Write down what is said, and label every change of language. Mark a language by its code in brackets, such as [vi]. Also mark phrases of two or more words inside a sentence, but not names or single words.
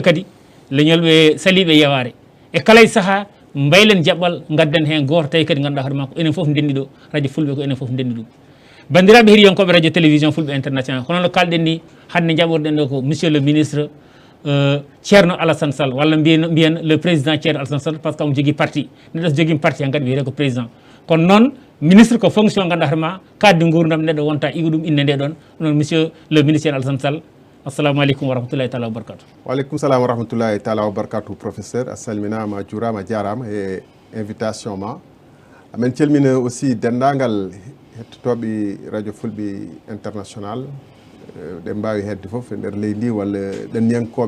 [ff] kadi leñol ɓe saliɓe yeware e kala e saaha mbaylen jaɓɓal gadden hen goto tawi kadi ganduɗa hoorema ko enen foof ndenndi ɗo radio fulɓe ko enen foof ndenndi ɗum bandiraɓe heeɗiyankoɓe radio télévision fulɓe international hono no kalɗen ni hande jaɓorɗen ɗo ko [fr] monsieur le ministre [ff] ceerno Alassane Sall walla mbiyen [fr] le président [ff] ceerno Alassane Sall [fr] par ce que [ff] omo jogui parti neɗɗo so jogui parti han kadi wiyete ko président kono noon ministre ko fonction ganduɗa hoorema kadde gurdam neɗɗo wonta igo ɗum inde nde ɗon noon [fr] monsieur le ministre [ff] ceerno Alassane Sall [ar] السلام عليكم ورحمة الله تعالى وبركاته. و عليكم السلام ورحمة الله تعالى وبركاته [ff] professeur a salminama a juurama a jarama e invitation ma amen calmina aussi dendagal hettotoɓe radio fulɓe international ɗe mbawi hedde foof e nder leydi ndi walla ɗanniyankoɓe